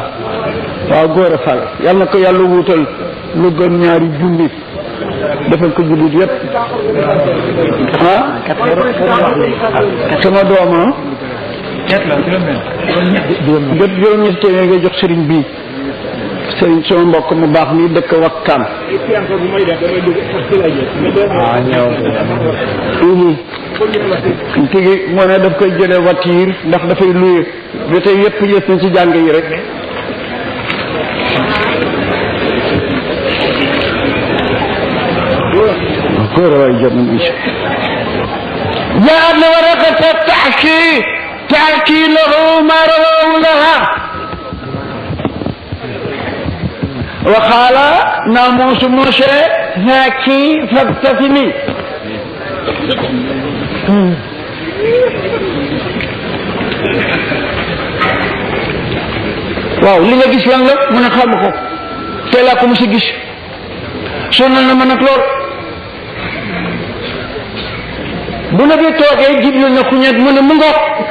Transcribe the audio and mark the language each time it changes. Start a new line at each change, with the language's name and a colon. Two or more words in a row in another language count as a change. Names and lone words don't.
Wolof: waaw góor a Fall yal na ko yàlla wuutal lu gën ñaari junni defal ko jullit yëpp ah sama dooma jot juróom-ñetti téeméer ngay jox sëriñ bii sëriñ sama mbokk mu baax mi dëkk Wakkaan tigi moo ne daf koy jële voiture ndax dafay luye ba tey yëpp yës na ci jàng yi rek
Arabic: جاء ورقة تحكي له ما رواه لها وقال ناموس موسى هاكي فابتسمي
Wolof: waaw li nga gis lan la mu ne xam ko te laa ko mos a gis sonal na ma nag lool bu na bi toogee Jibril na xuñet mu ne mu ngoog